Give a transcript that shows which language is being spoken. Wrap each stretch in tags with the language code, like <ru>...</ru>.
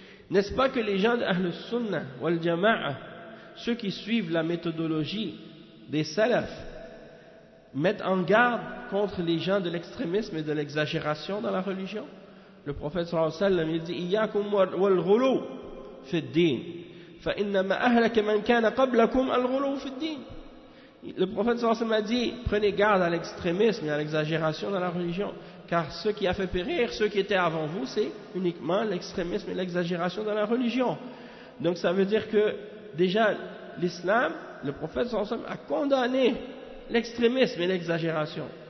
<fr>N'est-ce pas que les gens d'Ahl Sunnah wal Jama'ah, ceux qui suivent la méthodologie des salaf, mettent en garde contre les gens de l'extrémisme et de l'exagération dans la religion? Le prophète sallallahu alayhi wa sallam, il dit:</fr> <ar>Iyakum wal ghulu fi ad-din. فإنما أهلك من كان قبلكم الغلو في الدين.</ar> <fr>Le prophète sallallahu alayhi wa sallam a dit: prenez garde à l'extrémisme et à l'exagération dans la religion, car ce qui a fait périr ceux qui étaient avant vous, c'est uniquement l'extrémisme et l'exagération dans la religion. Donc ça veut dire que déjà l'islam, le prophète sallallahu alayhi wa sallam a condamné l'extrémisme et l'exagération.</fr>